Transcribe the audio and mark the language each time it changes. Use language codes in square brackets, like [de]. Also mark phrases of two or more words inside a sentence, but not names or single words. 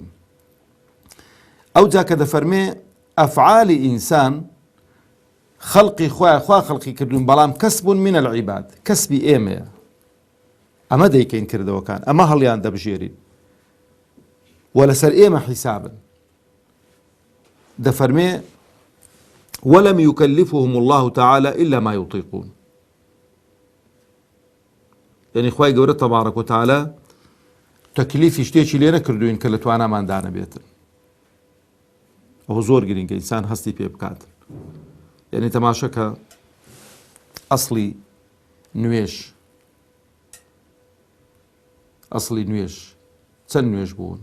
[ckb] ئەو جا کە دەفەرمێ ئەفعالی ئینسان خەڵقی خۆیان خوا خەڵقی کردوون بەڵام [ar] کەسبون منە العیباد، [ckb] کەسبی ئێمەیە، ئەمە دەیکەین کردەوەکان، ئەمە هەڵیان دەبژێرین و لەسەر ئێمە حیسابن. [ar] دەفەرمێ وەلەم یوکەلیفهم الله تعالى إلا ما يطيقون، [ckb] یعنی خوای گەورە [ar] تەبارەک و تەعالە [ckb] تەکلیفی شتێکی لێ نەکردوین کە لە تواناماندانە بێتن. ئەوە زۆر گرنگە ئینسان هەستی پێ بکات. یعنی تەماشەکە ئەسڵی نوێژ چەند نوێژ بوون؟